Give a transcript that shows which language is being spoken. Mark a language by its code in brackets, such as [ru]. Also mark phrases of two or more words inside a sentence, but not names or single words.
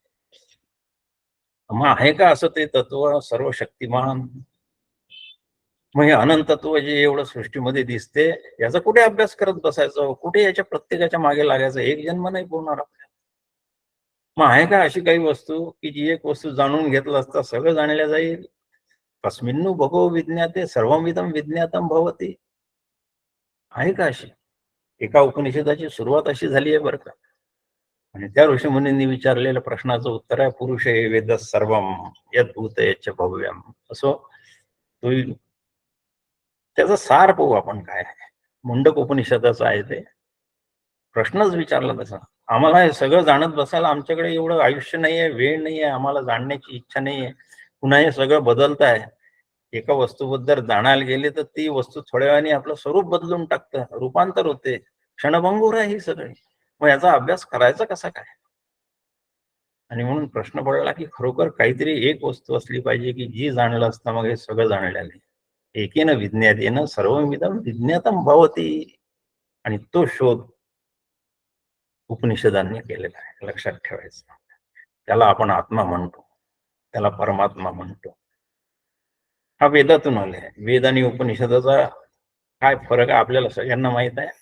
[mr] मग आहे का असं ते तत्व सर्वशक्तिमान? मग हे अनंतत्व जे एवढं सृष्टीमध्ये दिसते, याचा कुठे अभ्यास करत बसायचं? कुठे याच्या प्रत्येकाच्या मागे लागायचं? एक जन्म नाही पुरणार आपल्याला. मग आहे का अशी काही वस्तू की जी एक वस्तू जाणून घेतलं असता सगळं जाणल्या जाईल? [sa] तस्मिन्नु भगो विज्ञाते सर्वमिदं विज्ञातम भवति. [mr] आहे का अशी? एका उपनिषदाची सुरुवात अशी झाली आहे बरं का. आणि त्या ऋषीमुनींनी विचारलेल्या प्रश्नाचं उत्तर आहे, [sa] पुरुष वेद सर्वम यद्भूत यच्च भव्यम. [mr] असो, तो त्याचा सार पाहू आपण काय आहे. मुंडक उपनिषदाचं आहे ते. प्रश्नच विचारला तसा. आम्हाला हे सगळं जाणत बसायला आमच्याकडे एवढं आयुष्य नाहीये, वेळ नाहीये, आम्हाला जाणण्याची इच्छा नाहीये. पुन्हा हे सगळं बदलत आहे. एका वस्तूबद्दल जाणायला गेले तर ती वस्तू थोड्या वेळाने आपलं स्वरूप बदलून टाकतं, रूपांतर होते, क्षणभंगूर आहे ही सगळी. मग याचा अभ्यास करायचा कसा काय? आणि म्हणून प्रश्न पडला की खरोखर काहीतरी एक वस्तू असली पाहिजे की जी जाणलं असतं मग हे सगळं जाणलेलं आहे. [sa] एकेन विज्ञातेन सर्वमिदं विज्ञातम भवति. [mr] आणि तो शोध उपनिषदांनी केलेला आहे. लक्षात ठेवायचं. त्याला आपण आत्मा म्हणतो, त्याला परमात्मा म्हणतो. हा वेदातून आला आहे. वेद आणि उपनिषदाचा काय फरक आहे आपल्याला सगळ्यांना माहित आहे.